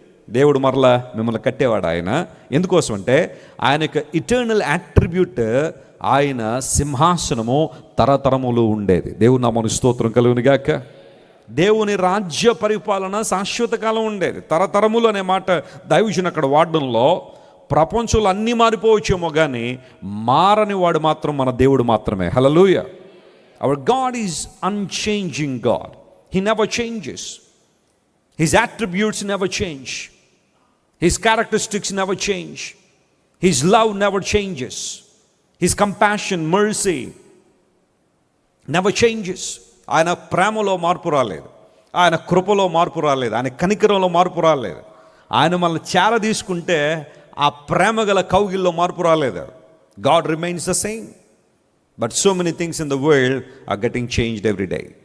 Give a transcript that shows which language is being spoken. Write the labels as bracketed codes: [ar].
[te] దేవుడు మరలా మిమ్మల్ని కట్టేవాడు ఆయన. ఎందుకోసం అంటే ఆయన యొక్క ఇటర్నల్ యాట్రిబ్యూట్, ఆయన సింహాసనము తరతరములు ఉండేది. దేవుని నామమునకు స్తోత్రం కలుగును గాక. దేవుని రాజ్య పరిపాలన శాశ్వత కాలం ఉండేది. తరతరములు అనే మాట దైవజనుడు అక్కడ వాడడంలో ప్రపంచంలో అన్నీ మారిపోవచ్చేమో కానీ మారని వాడు మాత్రం మన దేవుడు మాత్రమే. హల్లెలూయా. [en] Our God is unchanging God. He never changes. His attributes never change. His characteristics never change. His love never changes. His compassion, mercy never changes. [te] ఆయన ప్రేమలో మార్పు రాలేదు, ఆయన కృపలో మార్పు రాలేదు, ఆయన కనికరంలో మార్పు రాలేదు. ఆయన మనల్ని చేర తీసుకుంటే ఆ ప్రేమ గల కౌగిల్లో మార్పు రాలేదు. [en] God remains the same. But so many things in the world are getting changed every day.